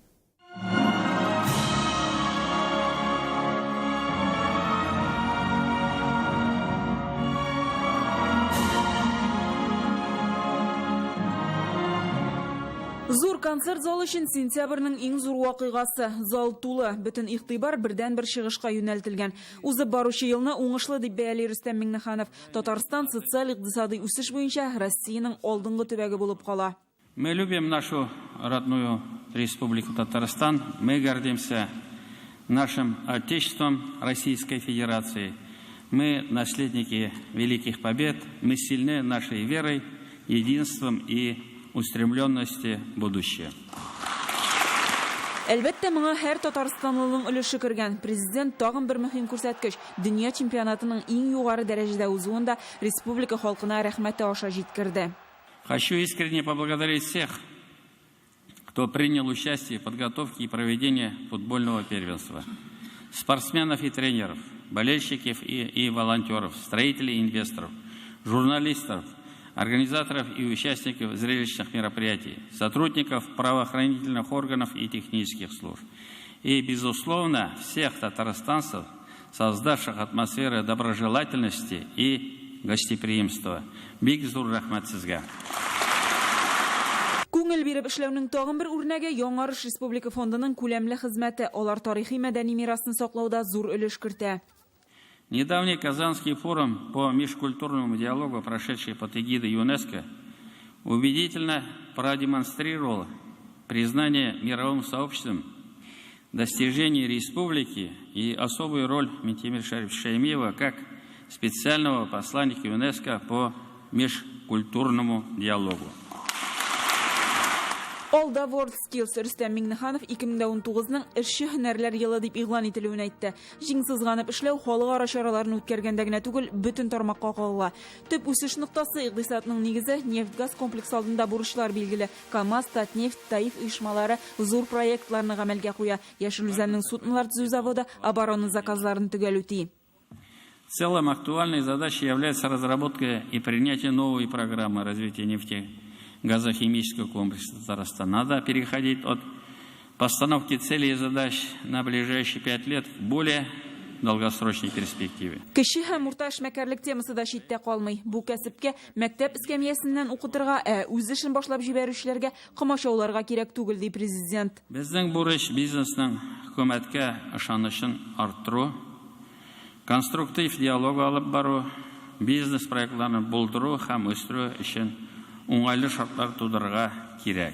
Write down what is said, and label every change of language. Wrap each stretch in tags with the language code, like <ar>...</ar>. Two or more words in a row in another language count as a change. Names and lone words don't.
<tt>Зур концерт залы өчен сентябрьнең иң зур вакыйгасы. Зал тулы, бөтен игътибар бердән-бер чыгышка юнәлтелгән. Узып баручы елны уңышлы дип бәяли Рөстәм Миңнеханов. Татарстан социаль-икътисади үсеш буенча Россиянең алдынгы төбәге булып кала.</tt> <ru>Мы любим нашу родную республику Татарстан. Мы гордимся нашим отечеством Российской Федерации. Мы наследники великих побед. Мы сильны нашей верой, единством и устремленности будущее.</ru> <tt>Әлбәттә, моңа һәр татарстанлының өлеше кергән. Президент тагын бер мөһим күрсәткеч, дөнья чемпионатының иң югары дәрәҗәдә узуында республика халкына рәхмәте аша җиткерде.</tt> <ru>Хочу искренне поблагодарить всех, кто принял участие в подготовке и проведении футбольного первенства. Спортсменов и тренеров, болельщиков и волонтеров, строителей и инвесторов, журналистов, организаторов и участников зрелищных мероприятий, сотрудников правоохранительных органов и технических служб. И, безусловно, всех татарстанцев, создавших атмосферу доброжелательности и гостеприимства.</ru> <tt>Бик зур рәхмәт сезгә. Күңел биреп эшләүнең тагын бер үрнәге Яңарыш Республика фондының күләмле хезмәте. Алар тарихи мәдәни мирасын саклауда зур өлеш кертә.</tt> <ru>Недавний Казанский форум по межкультурному диалогу, прошедший под эгидой ЮНЕСКО, убедительно продемонстрировал признание мировым сообществом достижений республики и особую роль Ментимира Шаймиева как специального посланника ЮНЕСКО по межкультурному диалогу.</ru> <en>All the World Skills</en> <tt>Рөстәм Миңнеханов 2019-ның эшче һөнәрләр елы дип игълан ителүен әйтте. Җиңсызганып эшләү халыкара чараларын үткәргәндә генә түгел, бөтен тармакка кагыла. Төп үсеш ноктасы икътисадның нигезе нефть-газ комплекс алдында бурычлар билгеле. КАМАЗ, Татнефть, Таиф оешмалары зур проектларны гамәлгә куя. Яшел Үзәннең суднолар төзү заводы оборона заказларын төгәл үти.</tt> <ru>В целом актуальной задачей является разработка и принятие новой программы развития нефтегазохимического комплекса Татарстана. Надо переходить от постановки целей и задач на ближайшие 5 лет к более долгосрочной перспективе.</ru> <tt>Кеше һәм урта эшмәкәрлек темасы да читтә калмый. Бу кәсепкә мәктәп эскәмиясеннән укытырга, үз эшен башлап җибәрүчеләргә комачауларга кирәк түгел, ди президент. Безнең бурыч бизнесның хөкүмәткә ышанычын арттыру, конструктив диалог алып бару, бизнес проектларны булдыру һәм үстерү өчен уңайлы шартлар тудырырга кирәк.</tt>